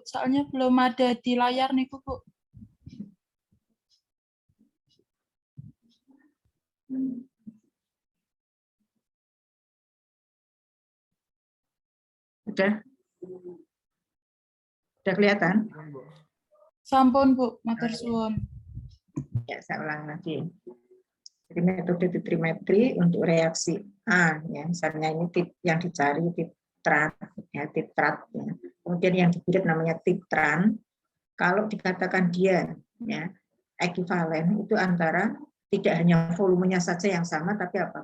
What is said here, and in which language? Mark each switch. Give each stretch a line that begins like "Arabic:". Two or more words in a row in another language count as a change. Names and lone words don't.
Indonesian: Soalnya belum ada di layar nih, Bu. Udah kelihatan?
Javanese: Sampun, Bu, matur suwun.
Indonesian: Ya, saya ulang lagi. Jadi metode titrimetri untuk reaksi A, ya, misalnya ini yang dicari titrat, ya, titrat, ya. Kemudian yang dikirim namanya titran. Kalau dikatakan dia, ya, ekivalen itu antara tidak hanya volumenya saja yang sama, tapi apa?